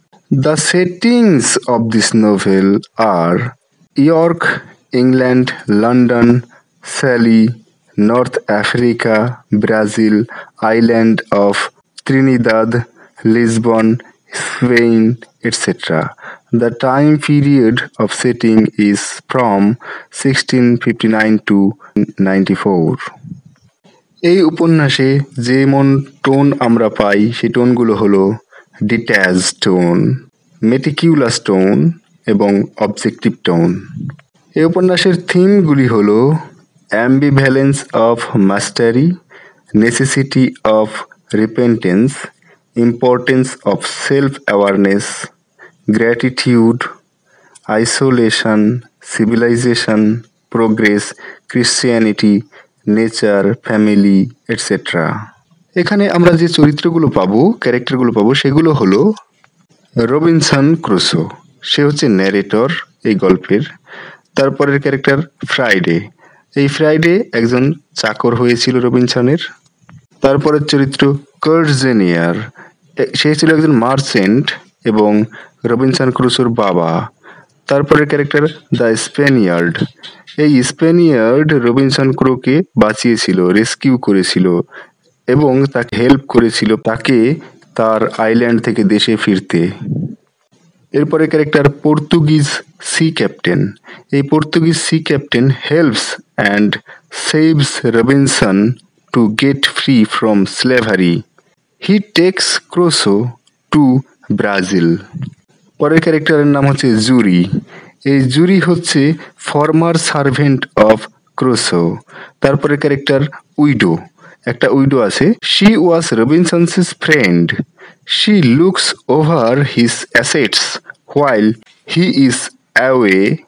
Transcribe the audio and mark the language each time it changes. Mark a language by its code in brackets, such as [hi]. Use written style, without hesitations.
[en] The settings of this novel are York, England, London, Sally, North Africa, Brazil, island of Trinidad, Lisbon, Spain, etc. The time period of setting is from 1659 to 94. [bn] এই উপন্যাসে যেমন tone আমরা পাই সেই টোনগুলো হলো detach tone, meticulous tone এবং objective tone. এই উপন্যাসের থিমগুলি হলো [en] Ambivalence of mastery, necessity of repentance, importance of self-awareness, gratitude, isolation, civilization, progress, Christianity, nature, family, etc. [bn] এখানে আমরা যে চরিত্রগুলো পাবো, ক্যারেক্টারগুলো পাবো, সেগুলো হলো রবিনসন ক্রুসো, সে হচ্ছে ন্যারেটর এই গল্পের। তারপরের ক্যারেক্টার ফ্রাইডে। এই ফ্রাইডে একজন চাকর হয়েছিল রবিনসনের। তারপরের চরিত্র কার্জেনিয়ার, সে ছিল একজন মার্চেন্ট এবং রবিনসন ক্রুসোর বাবা। তারপরের ক্যারেক্টার দ্য স্প্যানিয়ার্ড। এই স্প্যানিয়ার্ড রবিনসন ক্রুকে বাঁচিয়েছিল, রেস্কিউ করেছিল এবং তাকে হেল্প করেছিল তাকে তার আইল্যান্ড থেকে দেশে ফিরতে। এরপরে ক্যারেক্টার পর্তুগিজ সি ক্যাপ্টেন। [en] এই Portuguese sea captain helps and saves Robinson to get free from slavery. He takes Crusoe to Brazil. [bn] পরের ক্যারেক্টারের নাম হচ্ছে জুরি। এই জুরি হচ্ছে ফর্মার সার্ভেন্ট অফ ক্রুসো। তারপরে ক্যারেক্টার উইডো, একটা উইডো আছে। [en] She was Robinson's friend, she looks over his assets while he is away.